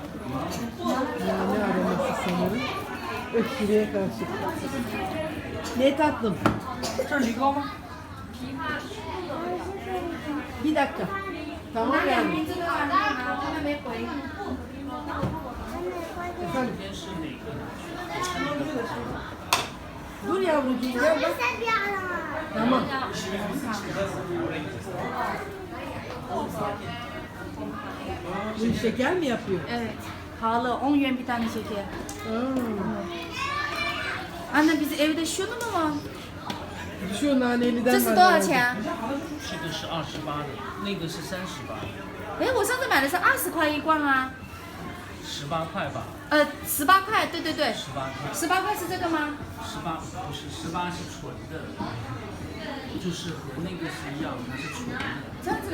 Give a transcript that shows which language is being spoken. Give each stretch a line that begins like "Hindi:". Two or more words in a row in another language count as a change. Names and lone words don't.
Turkish: Nane aroması sanırım. Öksürüğe karşı. Ne tatlım?
Chinese: 这是梨膏吗？
Turkish: Bir dakika. Tamam yani. Efendim? Dur yavrucuğum gel bak. Tamam. Bu şeker mi yapıyor? Evet. Pahalı. 10 yuan bir tane şeker. Aa, Anne biz evde şunu mu var? şu naneliden
Chinese: 这是
Turkish: var
Chinese: 多少
Turkish: herhalde.
Chinese: 钱？这个是28的，那个是38，哎，我上次买的是20块一罐啊。 18块吧 18块，对对对。，18块。 18块是这个吗？ 18不是18是纯的，就是和那个是一样，它是纯的。